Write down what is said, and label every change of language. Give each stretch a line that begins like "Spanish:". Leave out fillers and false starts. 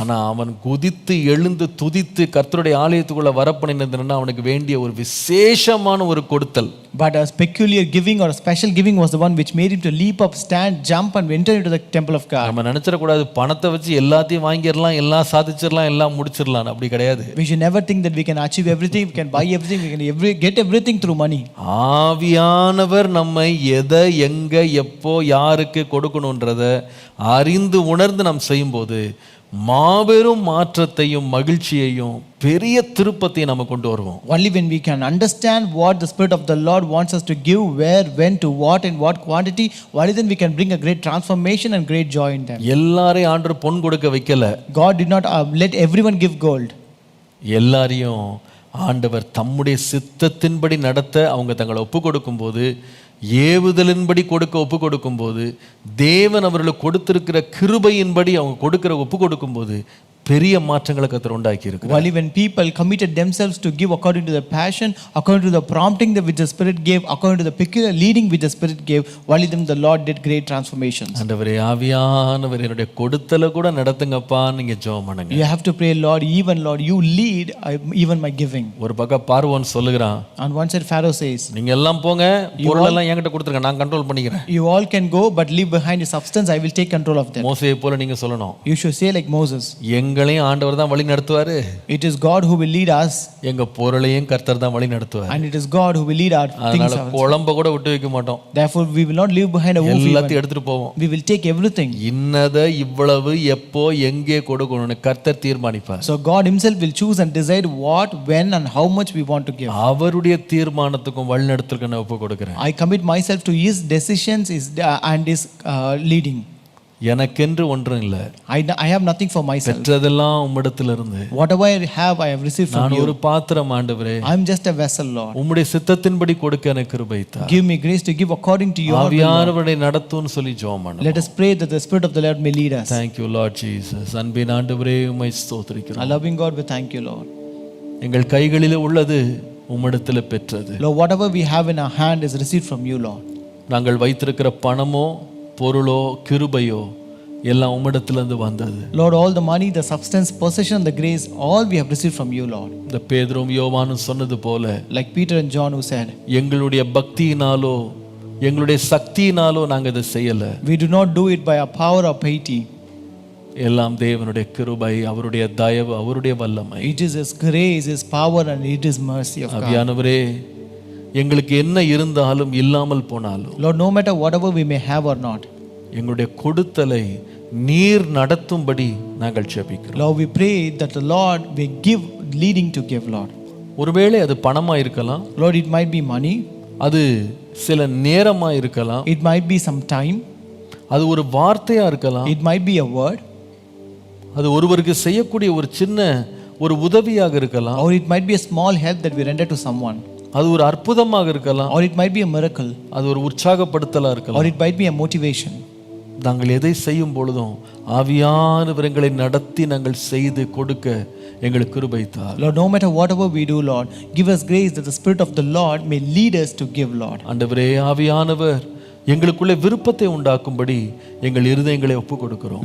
Tamil: ஆனா அவன் குதித்து எழுந்து துதித்து கர்த்தருடைய ஆலயத்துக்குள்ள வரப்பண்ணினதுன்னா அவனுக்கு வேண்டிய ஒரு விசேஷமான ஒரு கொடுத்தல்.
English: But a peculiar giving or a special giving was the one which made him to leap up, stand, jump and enter into the temple of God.
Tamil: நம்ம நினைச்சிடக்கூடாது பணத்தை வச்சு எல்லாத்தையும் வாங்கிடலாம், எல்லாம் சாதிச்சிடலாம், எல்லாம் முடிச்சிடலாம். அப்படி கிடையாது.
English: We should never think that we can achieve everything, we can buy everything, we can get everything through money.
Tamil: ஆவியானவர் நம்மை எதை எங்க எப்போ யாருக்கு கொடுக்கணுன்றத அறிந்து உணர்ந்து நாம் செய்யும்போது மாபெரும் மாற்றத்தையும் மகிழ்ச்சியையும் பெரிய திருப்பத்தையும் நம்ம கொண்டு வருவோம்.
English: Only when we can understand what the Spirit of the Lord wants us to give, where, when, to what, and what quantity, only then we can bring a great transformation and great joy in them.
Tamil: எல்லாரையும் ஆண்டவர் பொன் கொடுக்க வைக்கல.
English: God did not let everyone give gold.
Tamil: எல்லாரையும் ஆண்டவர் தம்முடைய சித்தத்தின்படி நடத்த அவங்க தங்களை ஒப்பு கொடுக்கும்போது, ஏவுதலின்படி ஒப்பு கொடுக்கும்போது, தேவன் அவர்களுக்கு கொடுத்திருக்கிற கிருபையின்படி அவங்க கொடுக்கிற ஒப்பு கொடுக்கும்போது பெரிய மாற்றங்களை கர்த்தர் உண்டாக்கி இருக்கிறார்.
English: Only when people committed themselves to give according to the passion, according to the prompting that which the Spirit gave, according to the peculiar leading which the Spirit gave, only then the Lord did great transformations.
Tamil: ஆண்டவரே, ஆவியானவர் என்னுடைய கொடுத்தல கூட நடத்துங்கப்பா, நீங்க ஜெபம் பண்ணுங்க.
English: You have to pray, Lord, even Lord, you lead even my giving.
Tamil: ஒரு பக்கம் பார்வோன் சொல்லுகிறான்,
English: On one side Pharaoh says,
Tamil: நீங்க எல்லாம் போங்க, பொருள் எல்லாம் என்கிட்ட கொடுத்துருங்க, நான் கண்ட்ரோல் பண்ணிக்கிறேன்.
English: you all can go, but leave behind the substance, I will take control of them.
Tamil: மோசேயை போல நீங்க சொல்லணும்,
English: You should say like Moses,
Tamil: எங்களையும் ஆண்டவர் தான் வழி நடத்துவாரு,
English: it is God who will lead us,
Tamil: எங்க பொருளையும் கர்த்தர் தான் வழி நடத்துவார்.
English: and it is God who will lead our things.
Tamil: அதனால குழம்ப கூட விட்டு வைக்க மாட்டோம்.
English: Therefore we will not leave behind a wolf.
Tamil: எல்லாத்தையும் எடுத்துட்டு போவோம்.
English: We will take everything.
Tamil: இன்னத இவ்வளவு எப்போ எங்கே கொடுக்கணும்னு கர்த்தர் தீர்மானிப்பார்.
English: So God himself will choose and decide what, when, and how much we want to give.
Tamil: அவருடைய தீர்மானத்துக்கும் வழிநடத்துக்கும் நான் ஒப்பு கொடுக்கிறேன்.
English: I commit myself to his decisions and his leading.
Tamil: எனக்கென்று ஒன்றும் இல்லை.
English: I have nothing for myself.
Tamil: பெற்றதெல்லாம் உம்மிடத்துல இருந்து.
English: Whatever I have received from
Tamil: நான்
English: you.
Tamil: ஒரு பாத்திரம் ஆண்டவரே.
English: I am just a vessel, Lord.
Tamil: உம்முடைய சித்தத்தின்படி கொடுக்க எனக்கு கிருபை தார்.
English: Give me grace to give according to your will.
Tamil: ஆவியானவரை நடத்துன்னு சொல்லி ஜெபம் பண்ணுவோம்.
English: Let us pray that the Spirit of the Lord may lead us. Thank you Lord Jesus.
Tamil: அன்பின் ஆண்டவரே, உம்மை ஸ்தோத்திரிக்கிறோம்.
English: Our loving God, we thank you, Lord.
Tamil: எங்கள் கைகளிலே உள்ளது உம்மிடத்துல பெற்றது.
English: Lord, whatever we have in our hand is received from you, Lord.
Tamil: நாங்கள் வைத்திருக்கிற பணமோ பொருளோ கிருபையோ எல்லாம் உம்மிடத்திலிருந்து வந்தது.
English: Lord, all the money, the substance, possession, the grace, all we have received from you, Lord.
Tamil: இந்த பேதுரும் யோவானும் சொன்னது போல,
English: Like Peter and John who said,
Tamil: எங்களுடைய பக்தியினாலோ எங்களுடைய சக்தியினாலோ நாங்கள் இதை செய்யல.
English: we do not do it by our power or piety.
Tamil: எல்லாம் தேவனுடைய கிருபை, அவருடைய தயவு, அவருடைய வல்லமை.
English: It is his grace, his power, and it is mercy of God.
Tamil: ஆவியானவரே, எங்களுக்கு என்ன இருந்தாலும் இல்லாமல் போனாலும்,
English: Lord, no matter whatever we may have or not,
Tamil: எங்களுடைய கொடுத்தலை நீர் நடத்தும்படி நாங்கள் ஜெபிக்கிறோம்.
English: Lord, we pray that the Lord will give leading to give, Lord.
Tamil: ஒருவேளை அது பணமா இருக்கலாம்,
English: Lord, it might be money,
Tamil: அது சில நேரமா இருக்கலாம்,
English: it might be some time,
Tamil: அது ஒரு வார்த்தையா இருக்கலாம்,
English: it might be a word,
Tamil: அது ஒருவருக்கு செய்யக்கூடிய ஒரு சின்ன ஒரு உதவியாக இருக்கலாம்,
English: or it might be a small help that we render to someone,
Tamil: அது ஒரு அற்புதமாக இருக்கலாம்,
English: or it might be a miracle,
Tamil: அது ஒரு உற்சாகப்படுத்தலா
English: or
Tamil: இருக்கலாம்.
English: it might be a motivation.
Tamil: நாங்கள் எதை செய்யும் பொழுதும் ஆவியானவர் எங்களை நடத்தி நாங்கள் செய்து கொடுக்க எங்களுக்கு கிருபை தார்.
English: Lord, no matter whatever we do, Lord, give us grace that the Spirit of the Lord may lead us to give, Lord.
Tamil: ஆண்டவரே, ஆவியானவர் எங்களுக்குள்ளே விருப்பத்தை உண்டாக்கும்படி எங்கள் இருதயங்களை ஒப்பு கொடுக்கிறோம்.